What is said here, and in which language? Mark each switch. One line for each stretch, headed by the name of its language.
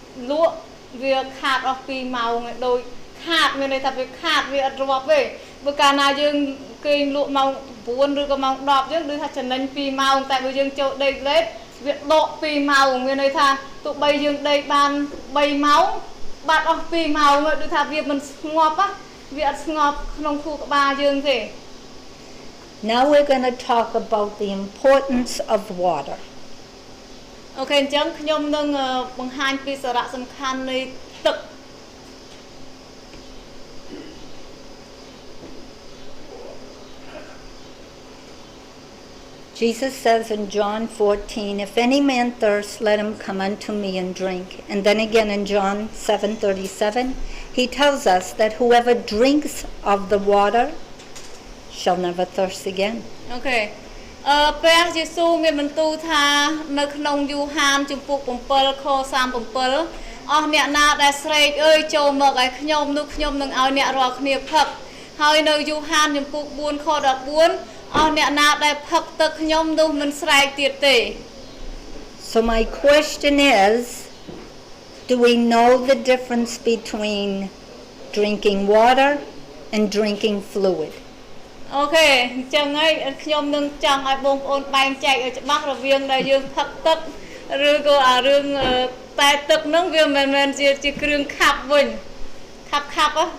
Khmer: លក់វាខាតអស់2ម៉ោងដូចខាតមានន័យថាវាខាតវាអត់រាប់ទេបើកាលណាយើងគេងលក់ម៉ោង9ឬក៏ម៉ោង10យើងដូចថាចំណេញ2ម៉ោងតែបើយើងចូលដេកលេតវាដក2ម៉ោងមានន័យថាទោះបីយើងដេកបាន3ម៉ោងបាត់អស់2ម៉ោងដូចថាវាមិនស្ងប់វាអត់ស្ងប់ក្នុងខួរក្បាលយើងទេ
English: Now we're going to talk about the importance of water.
Khmer: អូខេអញ្ចឹងខ្ញុំនឹងបង្ហាញពីសារៈសំខាន់នៃទឹក
English: Jesus says in John 14, if any man thirst, let him come unto me and drink. And then again in John 7:37, he tells us that whoever drinks of the water shall never thirst again. Okay.
Khmer: ព្រះយេស៊ូវមានបន្ទូលថានៅក្នុងយូហានជំពូក7ខ37អស់អ្នកណាដែលស្រែកអើយចូលមកឲ្យខ្ញុំនោះខ្ញុំនឹងឲ្យអ្នករាល់គ្នាផឹកហើយនៅយូហានជំពូក4ខ14អស់អ្នកណាដែលផឹកទឹកខ្ញុំនោះមិនស្រែកទៀតទេ
English: So my question is, do we know the difference between drinking water and drinking fluid?
Khmer: អូខេអញ្ចឹងហើយខ្ញុំនឹងចង់ឲ្យបងប្អូនបែងចែកឲ្យច្បាស់រវាងដែលយើងផឹកទឹកឬក៏អារឿងតែទឹកហ្នឹងវាមិនមែនជាគ្រឿងខាប់វិញខាប់ខាប់